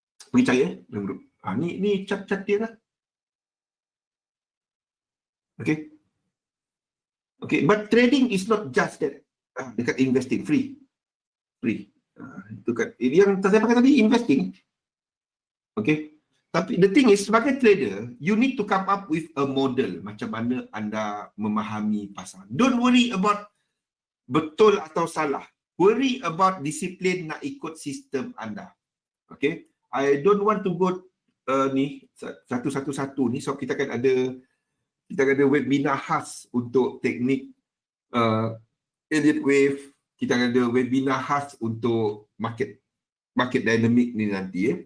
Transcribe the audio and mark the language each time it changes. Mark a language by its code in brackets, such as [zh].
[ms] Pergi cari dalam grup. Ni chat dia lah. Okay. [en] Okay, but trading is not just that. [ms] Dekat investing, free. Itu kan. Yang saya pakai tadi, investing. Okay. Tapi [en] the thing is, [ms] sebagai [en] trader, you need to come up with a model [ms] macam mana anda memahami pasar. [en] Don't worry about [ms] betul atau salah. [en] Worry about [ms] disiplin nak ikut sistem anda. Okay. [en] I don't want to go [ms] ni satu-satu ni. So kita akan ada webinar khas untuk teknik elliott wave. Kita akan ada webinar khas untuk market dynamic ni nanti.